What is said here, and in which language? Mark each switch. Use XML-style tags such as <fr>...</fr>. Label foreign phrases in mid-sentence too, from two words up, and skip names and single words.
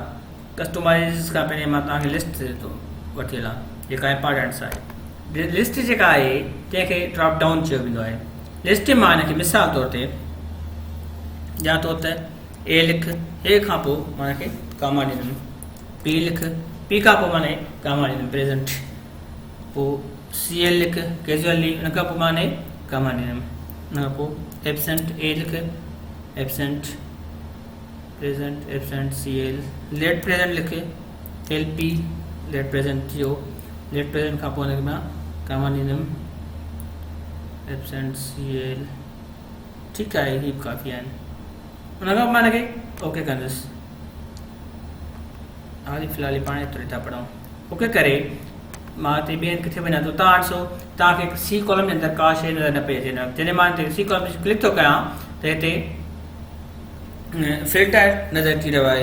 <sd>कस्टमाइज़ खां पहिरीं मां तव्हांखे लिस्ट थो वठी हलां, जेका इंपॉर्टेंट्स आहे। लिस्ट जेका आहे तंहिंखे</sd> <en>drop down</en> <sd>चयो वेंदो आहे। लिस्ट मां हिनखे मिसाल तौर ते या तो त ए लिख, ए खां पोइ मां हिनखे कामा ॾींदुमि। पी लिख, पी खां पोइ माने कामा ॾींदुमि प्रेज़ेंट। पोइ सी एल लिख कैजुअली, उन खां पोइ माने कामा ॾींदुमि। उन खां पोइ एब्सेंट, ए लिख</sd> <en>Absent Present Absent CL. Late Present</en> <sd>लिख</sd> <en>LP Late Present</en> <sd>जो।</sd> <en>Late Present</en> <sd>खां पोइ हुनखे मां कामा ॾींदुमि</sd> <en>Absent CL.</en> <sd>ठीकु आहे, हीअ काफ़ी आहिनि। उन खां पोइ मां हिनखे ओके कंदुसि। हाली फ़िलहाल पाण एतिरो था पढ़ूं। ओके करे मां हिते ॿिए किथे वञा थो। तव्हां ॾिसो तव्हांखे</sd> <en>C column</en> <sd>जे अंदरि का शइ नज़र न पई अचे। जॾहिं मां हिते</sd> <en>C column</en> <sd>ते क्लिक थो कयां त हिते फिल्टर नज़र अची रहियो आहे।</sd>